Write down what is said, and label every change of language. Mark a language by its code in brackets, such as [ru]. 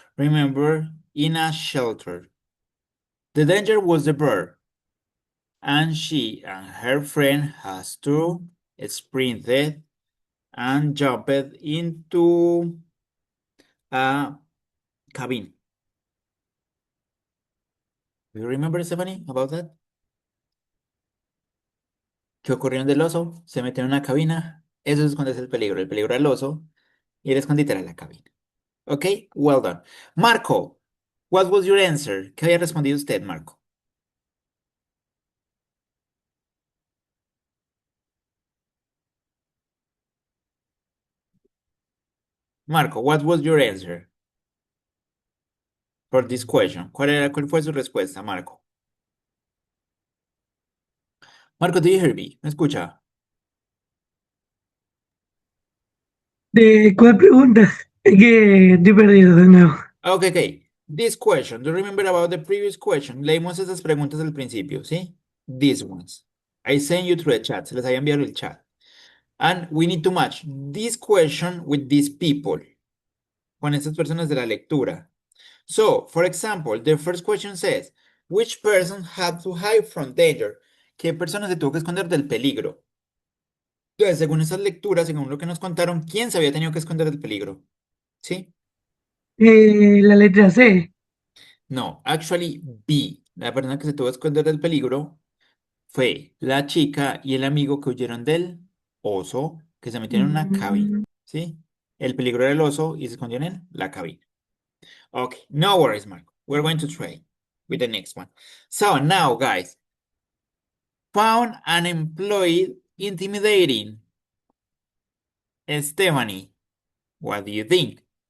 [en] Remember, in a shelter. The danger was the bird, and she and her friend has to sprinted and jumped into a cabin. Do you remember, Stephanie, about that? [es] Que ocurrió del oso, se metió en una cabina. Eso es esconderse el peligro. El peligro al oso y el escondite era la cabina. [en] Ok, well done. Marco, what was your answer? [es] ¿Qué había respondido usted, Marco? [en] Marco, what was your answer for this question? [es] ¿Cuál fue su respuesta, Marco? [en] Marco, do you hear me? [es] ¿Me escucha? ¿De cuál pregunta? Es que estoy perdido de nuevo. [en] Okay, okay. This question, do you remember about the previous question? [es] Leímos esas preguntas al principio, ¿sí? [en] These ones. I sent you through the chat, [es] se les había enviado el chat. [en] And we need to match this question with these people, [es] con estas personas de la lectura. [en] So, for example, the first question says, which person had to hide from danger? [es] ¿Qué persona se tuvo que esconder del peligro? Entonces, según esas lecturas, según lo que nos contaron, ¿quién se había tenido que esconder del peligro? ¿Sí? La letra C. [en] No, actually B. [es] La persona que se tuvo que esconder del peligro fue la chica y el amigo que huyeron del oso, que se metieron en una cabina, Mm, ¿sí? El peligro era el oso y se escondieron en la cabina. [en] Okay, no worries, Marco. We're going to try with the next one. So now, guys, found an employee intimidating. Stephanie, what do you think?